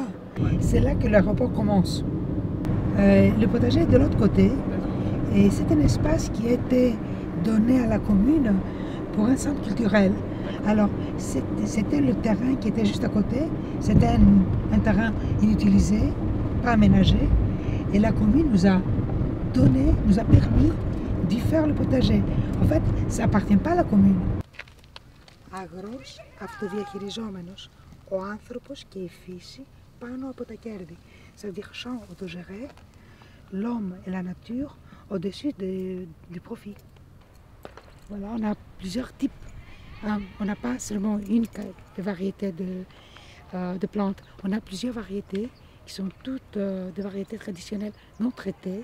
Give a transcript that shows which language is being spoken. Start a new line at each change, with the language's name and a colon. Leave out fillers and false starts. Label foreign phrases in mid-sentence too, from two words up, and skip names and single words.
French: C'est là que le rapport commence. Le potager est de l'autre côté et c'est un espace qui a été donné à la commune pour un centre culturel. Alors, c'était le terrain qui était juste à côté, c'était un terrain inutilisé, pas aménagé, et la commune nous a permis d'y faire le potager. En fait, ça appartient pas à la commune.
Greek: Αγρός αυτοδιαχειριζόμενος, ο άνθρωπος και η φύση πάνω από τα κέρδη.
French: C'est-à-dire champ autogéré, l'homme et la nature au-dessus du profit. Voilà, on a plusieurs types. On n'a pas seulement une variété de plantes, on a plusieurs variétés qui sont toutes des variétés traditionnelles non traitées.